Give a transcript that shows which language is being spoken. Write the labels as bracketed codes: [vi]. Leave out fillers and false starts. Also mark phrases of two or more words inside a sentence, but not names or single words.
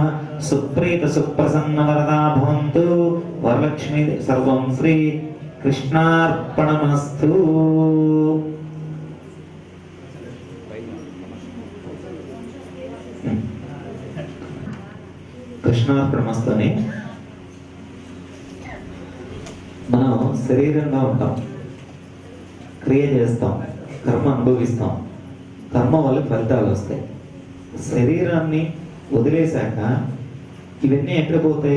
[sa] सुप्रीत सुप्रसन्न वरदा भवन्तु। वरलक्ष्मी सर्वं श्री कृष्णार्पणमस्तु। [te] कृष्णार्पणमस्तु అని మనం శరీరంగా ఉంటాం క్రియ చేస్తాం కర్మ అనుభవిస్తాం కర్మ వల్ల ఫలితాలు వస్తాయి। శరీరాన్ని వదిలేశాక ఇవన్నీ ఎక్కడ పోతాయి?